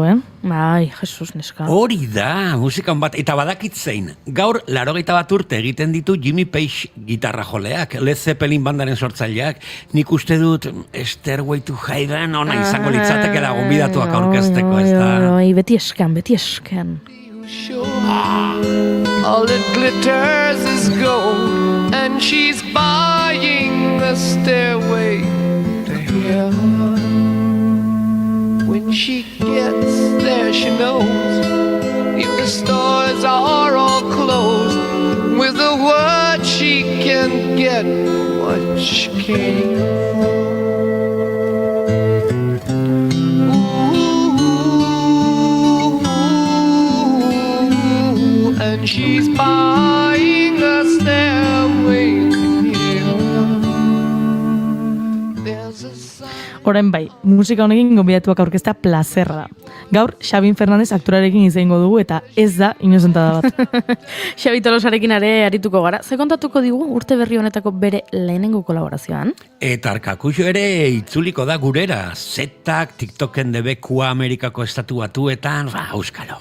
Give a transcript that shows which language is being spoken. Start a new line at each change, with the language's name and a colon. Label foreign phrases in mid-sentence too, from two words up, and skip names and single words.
Basque: Ai, Jesus, neska. Hori da, musikan bat, eta badakit zein. Gaur, 81 urte egiten ditu Jimmy Page gitarra joleak, Led Zeppelin bandaren sortzaileak. Nik uste dut Stairway to Heaven ona izango litzateke da gonbidatuak aurkezteko, ez da? Oi, beti eskan.
English: All it glitters is gold, and she's buying the stairway to heaven. When she gets there, she knows if the stores are all closed, with a word she can get what she came for. And she's buying a stairway to heaven. There's a sign.
Basque: Orain bai, musika honekin gonbidatuak aurkeztea plazerra da. Gaur, Xabin Fernandez aktorarekin izango dugu eta ez da inozentada bat. Xabi Tolosarekin are arituko gara. Ze kontatuko digu urte berri honetako bere lehenengo kolaborazioan? Eta Arkakuxo ere itzuliko da gurera. Zetak, TikToken debekua Amerikako estatu batuetan, auskalo.